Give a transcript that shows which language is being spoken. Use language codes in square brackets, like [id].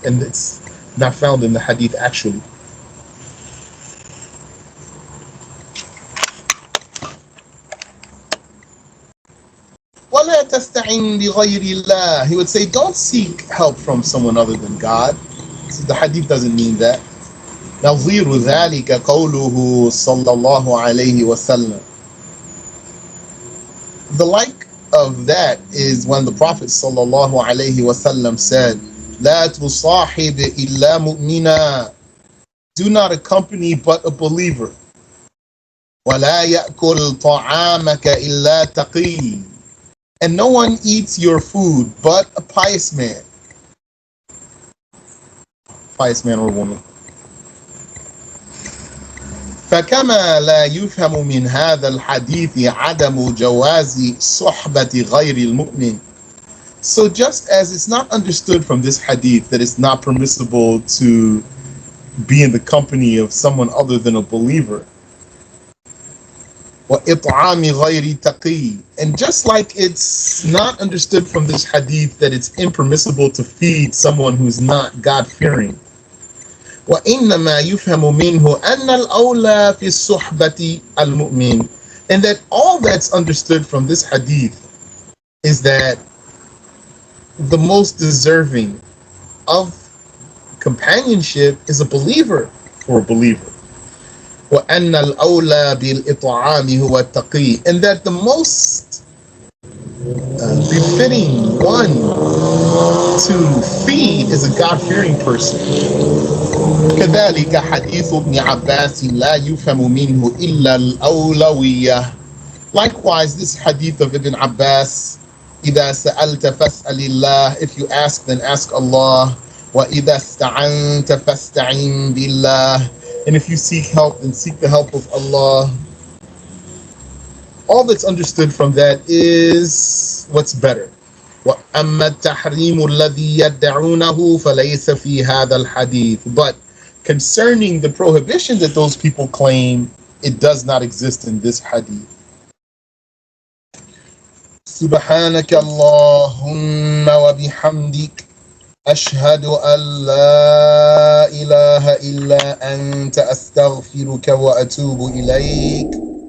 [en] And it's not found in the hadith actually. [ar] وَلَا تَسْتَعِنْ بِغَيْرِ اللَّهِ. [en] He would say, don't seek help from someone other than God. So the hadith doesn't mean that. [ar] نظير ذلك قوله صلى الله عليه وسلم. [en] The like of that is when the Prophet sallallahu alaihi wasallam said, [ar] لا تصاحب إلا مؤمنا, [en] do not accompany but a believer. [ar] ولا يأكل طعامك إلا تقي, [en] and no one eats your food but a pious man. Pious man or woman. [ar] فكما لا يفهم من هذا الحديث عدم جواز صحبة غير المؤمن. [en] So just as it's not understood from this hadith that it's not permissible to be in the company of someone other than a believer. [ar] وإطعام غير تقي. [en] And just like it's not understood from this hadith that it's impermissible to feed someone who's not God-fearing. [ar] وإنما يفهم منه أن الأولى في الصحبة المؤمن. [en] And that all that's understood from this hadith is that the most deserving of companionship is a believer or a believer. [ar] وأن الأولى بالإطعام هو التقي. [en] And that the most befitting one to feed is a God-fearing person. [ar] كذلك حديث ابن عباس لا يفهم منه إلا الأولوية. [en] Likewise, this hadith of Ibn Abbas, [ar] إذا سألت فاسأل الله, [en] if you ask then ask Allah. [ar] وإذا استعنت فاستعن بالله, [en] and if you seek help then seek the help of Allah. All that's understood from that is what's better. [ar] وأما التحريم الذي يدعونه فليس في هذا الحديث. [en] But concerning the prohibition that those people claim, it does not exist in this hadith. [ar] سبحانك اللهم وبحمدك أشهد أن لا إله إلا أنت أستغفرك وأتوب إليك.